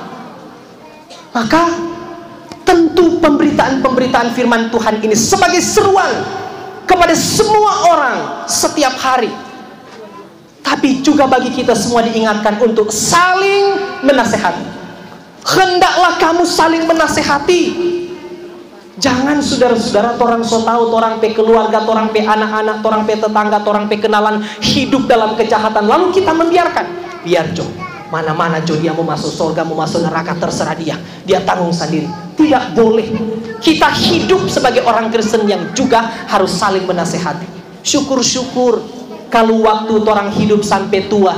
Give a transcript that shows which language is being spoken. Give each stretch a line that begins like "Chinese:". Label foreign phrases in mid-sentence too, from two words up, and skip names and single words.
Indonesian: Maka tentu pemberitaan-pemberitaan firman Tuhan ini sebagai seruan kepada semua orang setiap hari. Tapi juga bagi kita semua diingatkan untuk saling menasehati. Hendaklah kamu saling menasehati.
Manado Malay: Jangan saudara-saudara torang so tahu, torang pe keluarga, torang pe anak-anak, torang pe tetangga, torang pe kenalan
Indonesian: hidup dalam kejahatan, lalu kita membiarkan.
Manado Malay: Biar Jo, mana-mana Jo, dia mau masuk surga, mau masuk neraka, terserah dia, dia tanggung sendiri.
Indonesian: Tidak boleh. Kita hidup sebagai orang Kristen yang juga harus saling menasehati. Syukur-syukur kalau waktu orang hidup sampai tua.